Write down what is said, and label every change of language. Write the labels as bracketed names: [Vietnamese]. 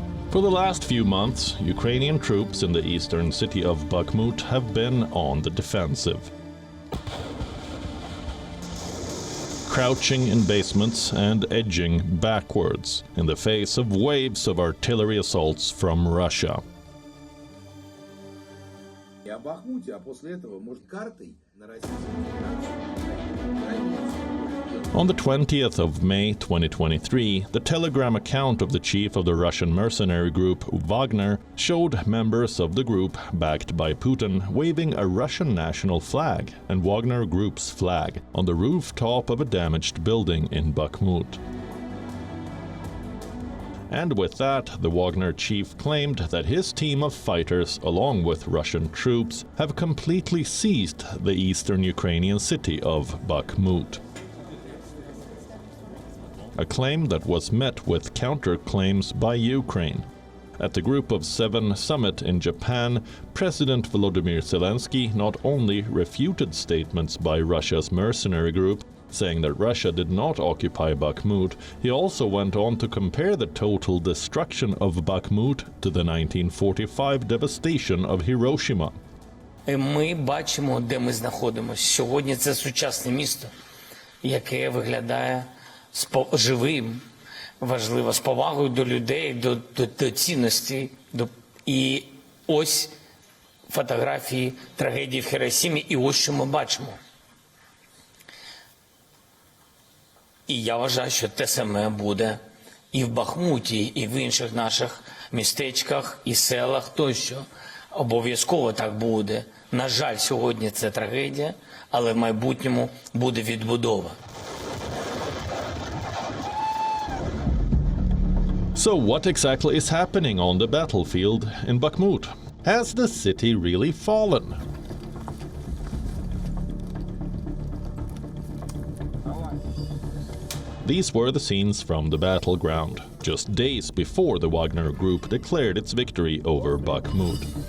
[English] For the last few months, Ukrainian troops in the eastern city of Bakhmut have been on the defensive. Crouching in basements and edging backwards in the face of waves of artillery assaults from Russia. [Russian] О Бахмуте, а после этого, может, картой на [English] On the 20th of May 2023, the Telegram account of the chief of the Russian mercenary group Wagner showed members of the group, backed by Putin, waving a Russian national flag and Wagner Group's flag on the rooftop of a damaged building in Bakhmut. And with that, the Wagner chief claimed that his team of fighters, along with Russian troops, have completely seized the eastern Ukrainian city of Bakhmut. A claim that was met with counterclaims by Ukraine. At the Group of Seven summit in Japan, President Volodymyr Zelensky not only refuted statements by Russia's mercenary group, saying that Russia did not occupy Bakhmut, he also went on to compare the total destruction of Bakhmut to the 1945 devastation of Hiroshima. [Ukrainian] Ми бачимо, де ми знаходимося. Сьогодні це сучасне місто, яке виглядає живим, важливо, з повагою до людей, до цінностей. І ось фотографії трагедії в Хіросімі, і ось що ми бачимо. І я вважаю, що те саме буде і в Бахмуті, і в інших наших містечках, і селах тощо. Обов'язково так буде. На жаль, сьогодні це трагедія, але в майбутньому буде відбудова. [English] So what exactly is happening on the battlefield in Bakhmut? Has the city really fallen? These were the scenes from the battleground, just days before the Wagner Group declared its victory over Bakhmut.